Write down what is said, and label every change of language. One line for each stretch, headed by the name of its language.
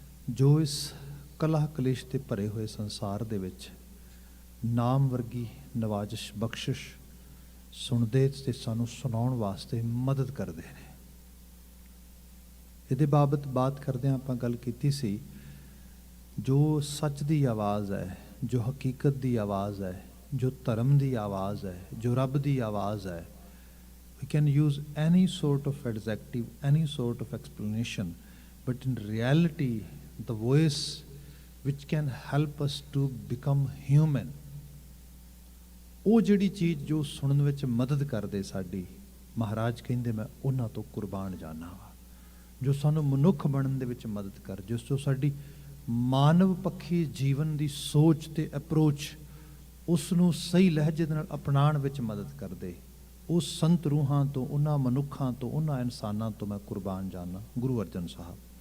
Punjabi: ਜੋ ਇਸ ਕਲਹ ਕਲੇਸ਼ ਤੇ ਭਰੇ ਹੋਏ ਸੰਸਾਰ ਦੇ ਵਿੱਚ ਨਾਮ ਵਰਗੀ ਨਵਾਜ਼ਿਸ਼ ਬਖਸ਼ਿਸ਼ ਸੁਣਦੇ ਤੇ ਸਾਨੂੰ ਸੁਣਾਉਣ ਵਾਸਤੇ ਮਦਦ ਕਰਦੇ ਨੇ। ਇਹਦੇ ਬਾਬਤ ਬਾਤ ਕਰਦਿਆਂ ਆਪਾਂ ਗੱਲ ਕੀਤੀ ਸੀ, ਜੋ ਸੱਚ ਦੀ ਆਵਾਜ਼ ਹੈ, ਜੋ ਹਕੀਕਤ ਦੀ ਆਵਾਜ਼ ਹੈ, ਜੋ ਧਰਮ ਦੀ ਆਵਾਜ਼ ਹੈ, ਜੋ ਰੱਬ ਦੀ ਆਵਾਜ਼ ਹੈ।
English: We can use any sort of adjective, any sort of explanation, but in reality, the voice which can help us to become human,
Punjabi: ਉਹ ਜਿਹੜੀ ਚੀਜ਼ ਜੋ ਸੁਣਨ ਵਿੱਚ ਮਦਦ ਕਰਦੇ ਸਾਡੀ, ਮਹਾਰਾਜ ਕਹਿੰਦੇ ਮੈਂ ਉਹਨਾਂ ਤੋਂ ਕੁਰਬਾਨ ਜਾਨਾ ਵਾ। ਜੋ ਸਾਨੂੰ ਮਨੁੱਖ ਬਣਨ ਦੇ ਵਿੱਚ ਮਦਦ ਕਰ, ਜਿਸ ਤੋਂ ਸਾਡੀ ਮਾਨਵ ਪੱਖੀ ਜੀਵਨ ਦੀ ਸੋਚ ਤੇ ਅਪਰੋਚ ਉਸ ਨੂੰ ਸਹੀ ਲਹਿਜੇ ਦੇ ਨਾਲ ਅਪਣਾਉਣ ਵਿੱਚ ਮਦਦ ਕਰਦੇ। ਉਸ ਸੰਤ ਰੂਹਾਂ ਤੋਂ, ਉਹਨਾਂ ਮਨੁੱਖਾਂ ਤੋਂ, ਉਹਨਾਂ ਇਨਸਾਨਾਂ ਤੋਂ ਮੈਂ ਕੁਰਬਾਨ ਜਾਨਾ। ਗੁਰੂ ਅਰਜਨ ਸਾਹਿਬ।